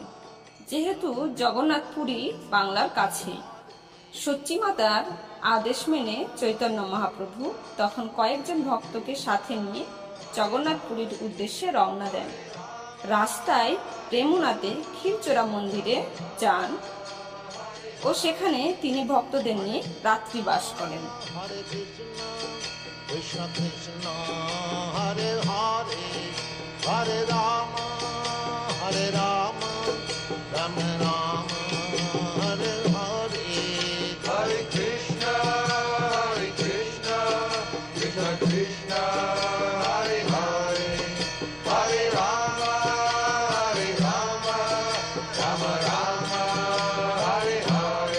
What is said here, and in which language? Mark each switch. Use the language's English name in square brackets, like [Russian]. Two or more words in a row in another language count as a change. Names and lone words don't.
[Bangla] যেহেতু জগন্নাথপুরী বাংলার কাছেই, সচিমাতার আদেশ মেনে চৈতন্য মহাপ্রভু তখন কয়েকজন ভক্তকে সাথে নিয়ে জগন্নাথপুরীর উদ্দেশ্যে রওনা দেন। রাস্তায় রেমুনাতে ক্ষীরচোরা মন্দিরে যান ও সেখানে তিনি ভক্তদের নিয়ে রাত্রি বাস করেন। [Sanskrit] হরে কৃষ্ণ কৃষ্ণ কৃষ্ণ হরে হরে, হরে রাম রাম রাম হরে হরে। Hare Krishna, Krishna Krishna, Hare Hare, Hare Rama, Rama Rama, Hare Hare.